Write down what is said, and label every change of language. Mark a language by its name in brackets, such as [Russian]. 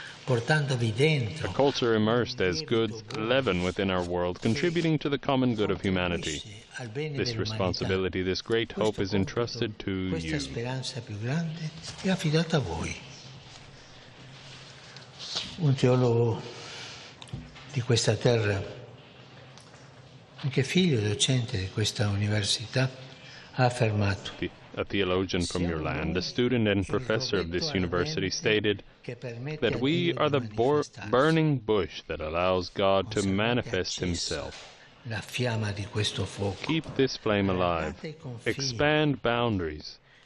[English] A culture immersed as good leaven within our world, contributing to the common good of humanity. This responsibility, this great hope is entrusted to you. [Italian] Un teologo di questa terra, anche figlio docente di questa università, ha affermato: [English] a theologian from your land, a student and professor of this university, stated that we are the burning bush that allows God to manifest Himself. Keep this flame alive. Expand boundaries.